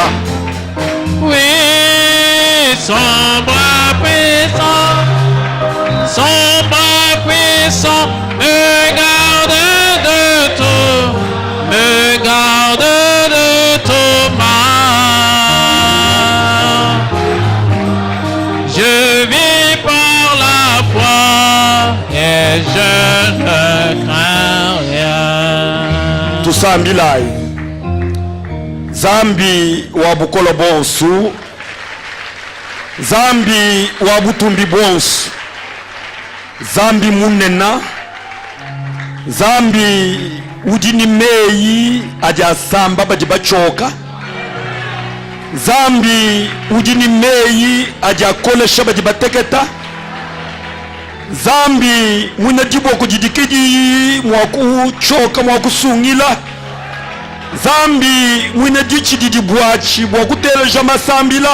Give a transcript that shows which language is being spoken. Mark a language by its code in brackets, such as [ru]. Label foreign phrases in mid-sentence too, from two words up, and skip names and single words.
[fr] oui, son bras puissant, me garde de tout, me garde de tout mal. Je vis par la foi et je ne crains rien. tout ça milai. [cjk] Zambi wa bukolo bonsu, Zambi wa butumbi bonsu, Zambi munena, Zambi ujini meyi aja samba bajibachoka, Zambi ujini meyi aja kolesha bajibateketa, Zambi mwina jibo kujidikiji mwaku choka mwaku sungila, Zambi mwina dichi didi bwachi bwakuteleja masambila.